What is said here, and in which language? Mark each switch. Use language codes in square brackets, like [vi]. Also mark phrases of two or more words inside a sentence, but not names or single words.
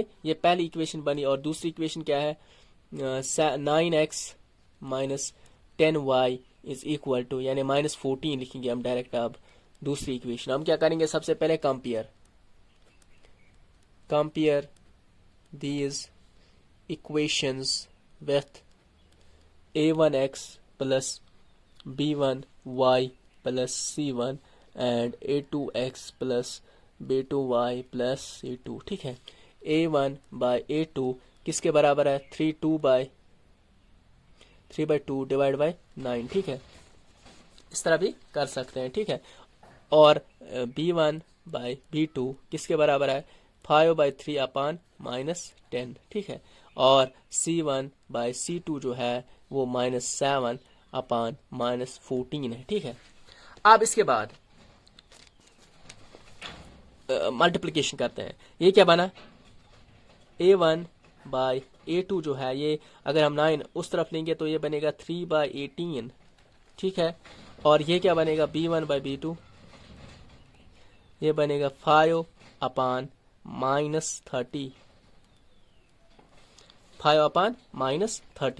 [hi] ये पहली इक्वेशन बनी। और दूसरी इक्वेशन क्या है [en] 9x minus 10y is equal to, [hi] यानी -14 लिखेंगे हम डायरेक्ट। अब दूसरी इक्वेशन हम क्या करेंगे, सबसे पहले [en] compare these equations with a1x plus b1y plus c1 and a2x plus b2y plus c2. [hi] ठीक है, a1 by a2 किसके बराबर है 3/2 [en] divide by [hi] 9। ठीक है, इस तरह भी कर सकते हैं। ठीक है, और b1 by b2 किसके बराबर है 5/3/-10। ठीक है, और c1 by c2 जो है वो -7/-14 है। ठीक है, अब इसके बाद मल्टीप्लिकेशन करते हैं। ये क्या बना a1 by a2 जो है, ये अगर हम 9 उस तरफ लेंगे तो ये बनेगा 3/18। ठीक है, और ये क्या बनेगा b1 by b2, ये बनेगा 5/-30 5/-30।